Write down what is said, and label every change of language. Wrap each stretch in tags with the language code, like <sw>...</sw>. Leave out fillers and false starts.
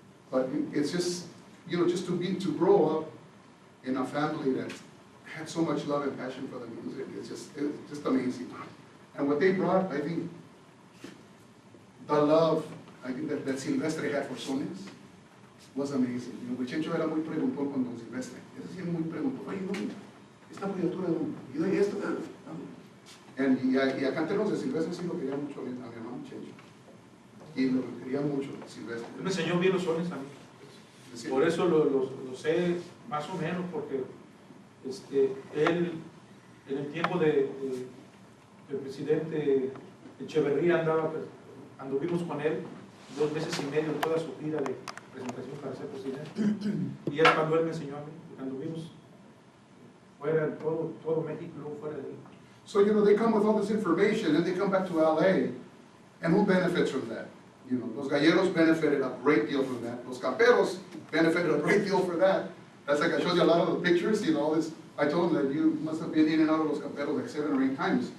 <en>But it's just, you know, just to grow up in a family that had so much love and passion for the music, it's just amazing. And what they brought, I think, the love, I think that Silvestre had for sones was amazing.</en> <es>You know, Chencho era muy preguntón con don Silvestre. Ese sí era muy preguntón. Oye, no, esta apoyatura, y doy esto, y acá entre los de Silvestre sí lo quería mucho a mi hermano Chencho. Y lo quería mucho Silvestre. Él me enseñó bien los sones a mí. Sí. Por eso lo sé más o menos, porque él, en el tiempo del presidente Echeverría, anduvimos con él 2 meses y medio en toda su gira de presentación para ser presidente. Y es cuando él me enseñó a mí, cuando vimos fuera de todo México y luego fuera de él.</es> <en>So, you know, they come with all this information, and they come back to LA, and who benefits from that? You know, Los Galleros benefited a great deal from that. Los Camperos benefited a great deal for that. That's like I showed you a lot of the pictures, you know, all this. I told them that you must have been in and out of Los Camperos like 7 or 8 times.</en>